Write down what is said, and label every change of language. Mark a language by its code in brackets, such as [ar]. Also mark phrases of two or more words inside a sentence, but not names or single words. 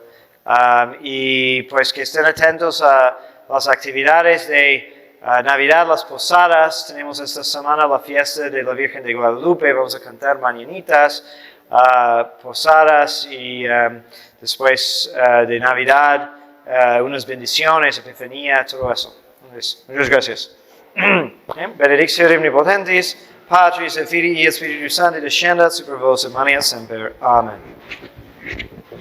[es] Y pues que estén atentos a las actividades de Navidad, las posadas. Tenemos esta semana la fiesta de la Virgen de Guadalupe. Vamos a cantar mañanitas, posadas y después de Navidad, unas bendiciones, Epifanía, todo eso. Entonces, muchas gracias. [la] Benedictio omnipotentis, Patris et Filii et Spiritus Sancti, descendat super vos et mania semper. Amen.